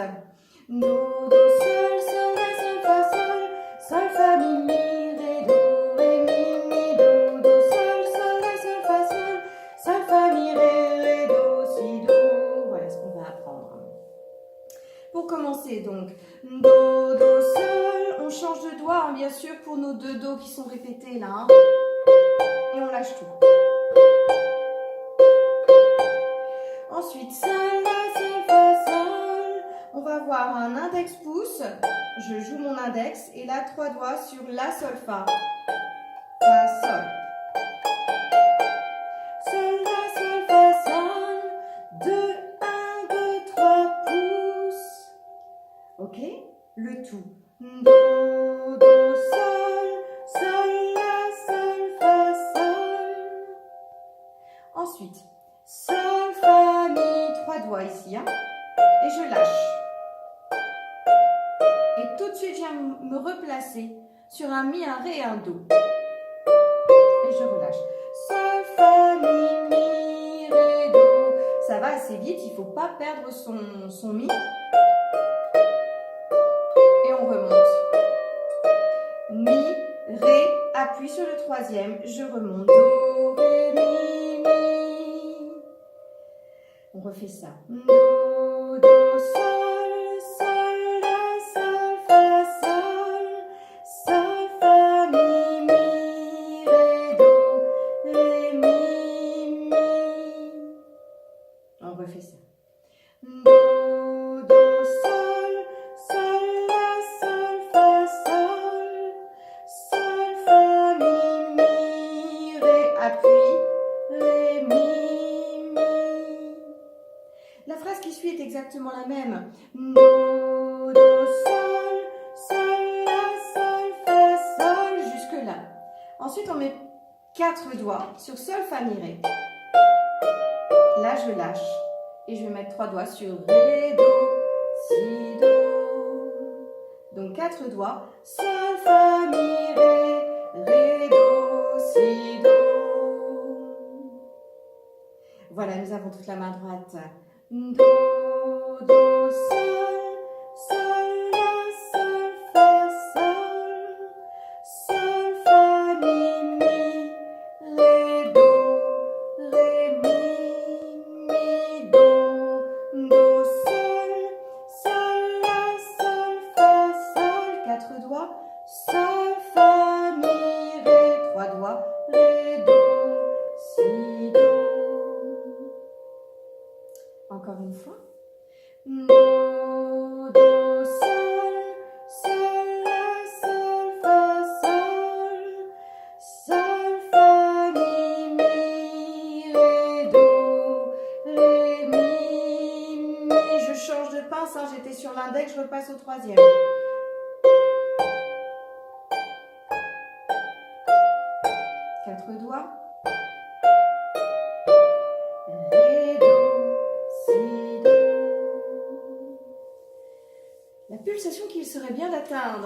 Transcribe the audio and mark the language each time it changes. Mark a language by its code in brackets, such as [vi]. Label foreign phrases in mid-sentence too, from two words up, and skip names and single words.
[fr] Do, do, sol, sol, la, sol, fa, sol, fa, mi, mi, ré, do, ré, mi, do, do, sol, la, sol, fa, mi, ré, do, si, do. Voilà ce qu'on va apprendre. Pour commencer donc, do, do, sol, on change de doigt, hein, bien sûr, pour nos deux do qui sont répétés là. Hein, et on lâche tout. Ensuite, sol, la, sol, fa, sol. On va avoir un index pouce. Je joue mon index et là, 3 doigts sur la, sol, fa. Fa, sol. Sol, la, sol, fa, sol. 2, 1, 2, 3 pouces. Ok? Le tout. Do, do, sol, la, sol, fa, sol. Ensuite, sol, fa, mi, 3 doigts ici, hein, et je lâche. Et tout de suite, je viens me replacer sur un mi, un ré et un do. Et je relâche. Sol, fa, mi, ré, do. Ça va assez vite, il ne faut pas perdre son mi. Et on remonte. Mi, ré, appuie sur le troisième, je remonte. Do, ré, mi. On refait ça. Do, do, sol, sol, la, sol, fa, fa, mi, ré, do, ré, mi. On refait ça. Do, do, sol, la, sol, fa, mi, ré, appuie, ré, mi. La phrase qui suit est exactement la même. Do, do, sol, la, sol, fa, sol, jusque là. Ensuite, on met 4 doigts sur sol, fa, mi, ré. Là, je lâche. Et je vais mettre 3 doigts sur ré, do, si, do. Donc 4 doigts. Sol, fa, mi, ré, do, voilà, nous avons toute la main droite. Do, do, sol, sol, la, sol, fa, sol, sol, fa, mi, mi, ré, do, ré, mi, do, sol, sol, la, sol, fa, sol, 4 doigts, sol, fa, mi, ré, 3 doigts, ré, do, si, do. Encore une fois. Do, do, sol, sol, la, sol, fa, sol, sol, fa, mi, ré, do, ré, mi. Je change de pince, hein, j'étais sur l'index, je repasse au troisième. 4 doigts. Ré, do, si, do. La pulsation qu'il serait bien d'atteindre.